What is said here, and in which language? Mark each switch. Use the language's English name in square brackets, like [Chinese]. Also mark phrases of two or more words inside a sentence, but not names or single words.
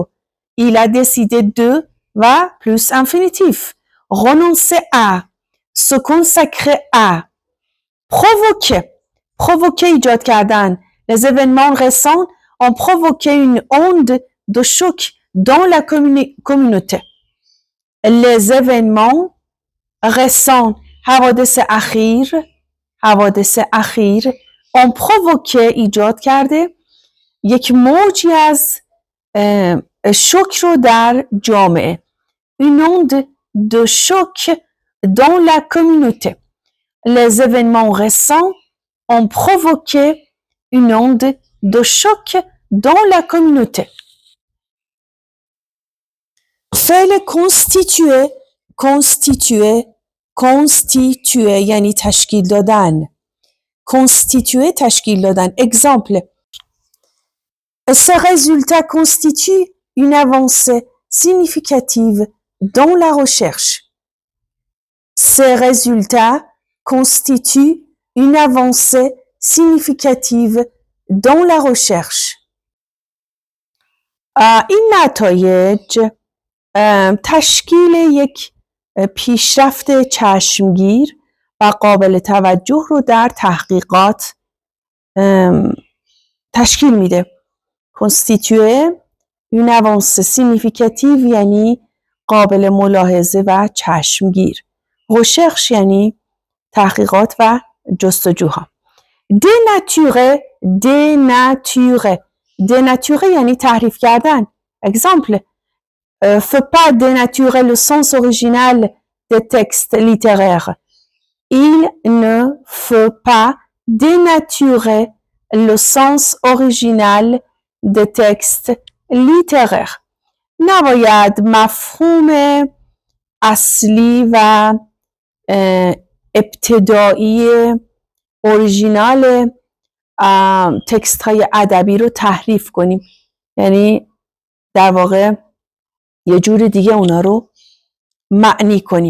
[French] il a décidé de و plus infinitif. renoncer à. se consacrer à. [Persian] provoquer ایجاد کردن. [French] les événements récents ont provoqué une onde de choc dans la communauté. les événements récents [Persian] حوادث اخیر [French] ont provoqué [Persian] ایجاد کرده یک موجی از شوک رو در جامعه. [French] une onde de choc dans la communauté. les événements récents ont provoqué une onde de choc dans la communauté. [Persian] فعل constituer یعنی تشکیل دادن. constituer تشکیل دادن. [French] exemple, ces résultats constituent une avancée significative dans la recherche. Ces résultats constituent une avancée significative dans la recherche. [Persian] این نتایج تشکیل یک پیشرفت چشمگیر و قابل توجه رو در تحقیقات تشکیل میده. [French] constituer une avancée significative [Persian] یعنی قابل ملاحظه و چشمگیر. recherche یعنی تحقیقات و جستجوها. dénaturer یعنی تحریف کردن. [French] exemple, faut pas dénaturer le sens original des textes littéraires. Il ne faut pas dénaturer le sens original des textes littéraires. [Persian] نباید مفهوم اصلی و ابتدایی اوریژینال تکست های ادبی رو تحریف کنیم. یعنی در واقع یه جور دیگه اونا رو معنی کنیم.